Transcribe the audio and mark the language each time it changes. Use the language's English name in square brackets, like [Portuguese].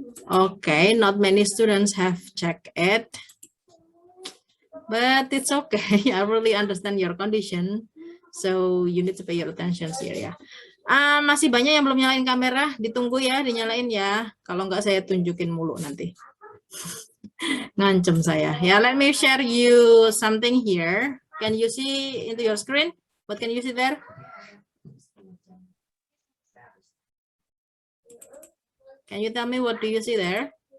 [English] Okay, not many students have checked it, but it's okay. I really understand your condition, so you need to pay your attention here ya. [Indonesian] Masih banyak yang belum nyalain kamera, ditunggu ya, dinyalain ya. Kalau enggak saya tunjukin mulu nanti. Ngancem saya. [English] Ya, let me share you something here. Can you see into your screen? What can you see there? Can you tell me what do you see there?